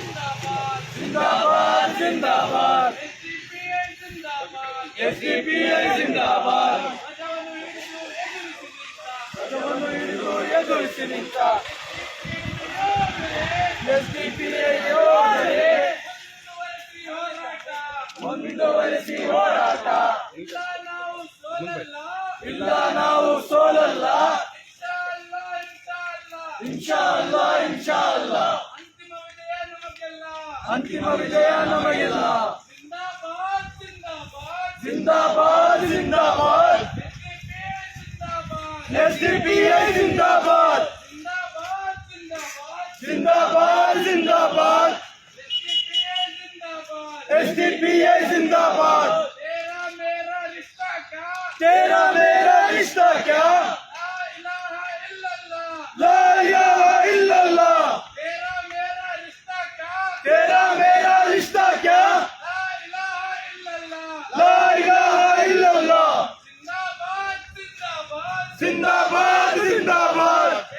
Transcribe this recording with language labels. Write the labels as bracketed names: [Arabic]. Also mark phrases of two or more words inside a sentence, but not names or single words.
[Hindi] जिंदाबाद जिंदाबाद SDPI जिंदाबाद [Kannada] ಎದುರಿಸಿ ನಿಂತ SDPI ಯೋಧರೇ ಮುಂದುವರಿಸಿ ಹೋರಾಟ ಇಲ್ಲ ನಾವು ಸೋಲಲ್ಲ [Arabic] إن شاء الله إن شاء الله [Kannada] ಅಂತಿಮ ವಿಜಯ ನಮಗೆಲ್ಲ [Hindi] जिंदाबाद जिंदाबाद SDPI जिंदाबाद जिंदाबाद जिंदाबाद SDPI जिंदाबाद तेरा मेरा रिश्ता क्या [Arabic] لا إله إلا الله [Hindi] तेरा मेरा रिश्ता क्या जिंदाबाद जिंदाबाद